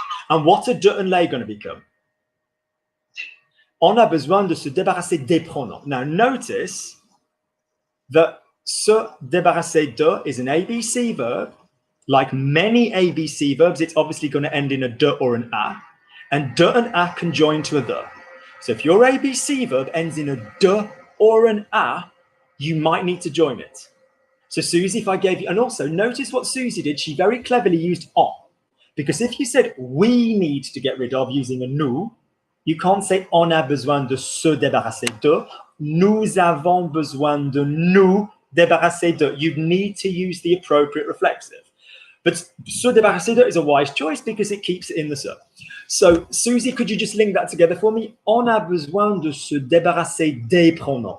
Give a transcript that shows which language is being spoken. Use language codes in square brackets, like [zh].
[en] And what are de and les going to become? [fr] On a besoin de se débarrasser des pronoms. [en] Now notice that se débarrasser de is an ABC verb. Like many ABC verbs, it's obviously going to end in a de or an a. And de and a can join to a the. So if your ABC verb ends in a de or an a, you might need to join it. So Susie, if I gave you, and also notice what Susie did, she very cleverly used on. Because if you said we need to get rid of using a nous, you can't say [fr] on a besoin de se débarrasser de. Nous avons besoin de nous débarrasser de. [en] You need to use the appropriate reflexive. But se débarrasser de is a wise choice because it keeps it in the se. So Susie, could you just link that together for me? [fr] On a besoin de se débarrasser des pronoms.